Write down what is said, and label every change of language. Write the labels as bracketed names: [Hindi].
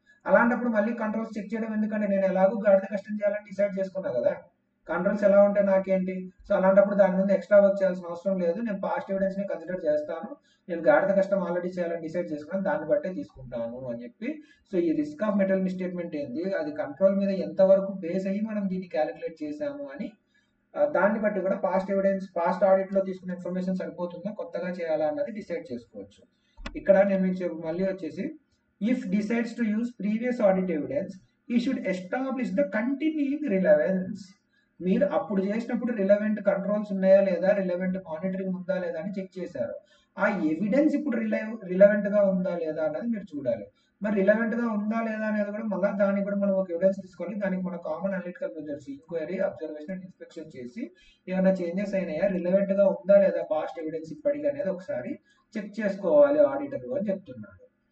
[Telugu] అలాంటప్పుడు మళ్ళీ controls check చేయడం ఎందుకంటే, నేను ఎలాగో గాడిద కష్టం చేయాలని డిసైడ్ చేసుకున్నా కదా, కంట్రోల్స్ ఎలా ఉంటే నాకేంటి, సో అలాంటప్పుడు దాని మీద ఎక్స్ట్రా వర్క్ చేయాల్సిన అవసరం లేదు, నేను పాస్ట్ ఎవిడెన్స్ ని కన్సిడర్ చేస్తాను, నేను గాడిద కష్టం ఆల్రెడీ చేయాలని డిసైడ్ చేసుకున్నాను, దాన్ని బట్టే తీసుకుంటాను అని చెప్పి. సో ఈ రిస్క్ ఆఫ్ మెటీరియల్ మిస్స్టేట్మెంట్ ఏంది, అది కంట్రోల్ మీద ఎంతవరకు బేస్ అయ్యి మనం దీన్ని క్యాలిక్యులేట్ చేసాము అని దాన్ని బట్టి కూడా పాస్ట్ ఎవిడెన్స్, పాస్ట్ ఆడిట్ లో తీసుకున్న ఇన్ఫర్మేషన్ సరిపోతుందా కొత్తగా చేయాలా అన్నది డిసైడ్ చేసుకోవచ్చు. ఇక్కడ నేను మీకు మళ్ళీ వచ్చేసి, [English] if decides to use previous audit evidence, he should establish the continuing relevance. [Telugu] మీరు అప్పుడు చేసినప్పుడు రిలవెంట్ కంట్రోల్స్ ఉన్నాయా లేదా, రిలవెంట్ మానిటరింగ్ ఉందా లేదా అని చెక్ చేశారు, ఆ ఎవిడెన్స్ ఇప్పుడు రిలవెంట్ గా ఉందా లేదా అన్నది మీరు చూడాలి. మరి రిలవెంట్ గా ఉందా లేదా అనేది కూడా మళ్ళీ దానికి కూడా మనం ఒక ఎవిడెన్స్ తీసుకోవాలి, దానికి మన common analytical measures enquiry, observation and inspection చేసి ఏమైనా చేంజెస్ అయినాయా, రిలవెంట్ గా ఉందా లేదా పాస్ట్ ఎవిడెన్స్ ఇప్పటికీ అనేది ఒకసారి చెక్ చేసుకోవాలి ఆడిటర్ అని చెప్తున్నాడు.